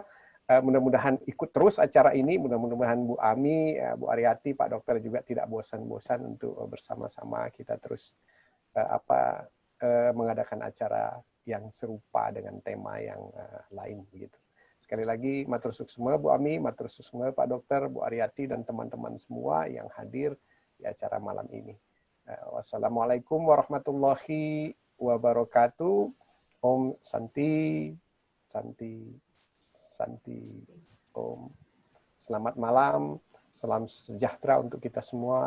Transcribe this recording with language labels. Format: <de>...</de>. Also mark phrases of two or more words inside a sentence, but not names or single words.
<id>Mudah-mudahan ikut terus acara ini, mudah-mudahan Bu Ami, Bu Aryati, Pak Dokter juga tidak bosan-bosan untuk bersama-sama kita terus mengadakan acara yang serupa dengan tema yang lain begitu. Sekali lagi</id> <ban>matur suksma</ban> <id>Bu Ami,</id> <ban>matur suksma</ban> <id>Pak Dokter, Bu Aryati dan teman-teman semua yang hadir di acara malam ini.</id> <ar>والسلام عليكم ورحمة الله وبركاته.</ar> <sa>ॐ शान्ति शान्ति शान्ति ॐ.</sa> <id>Selamat malam, salam sejahtera untuk kita semua.</id>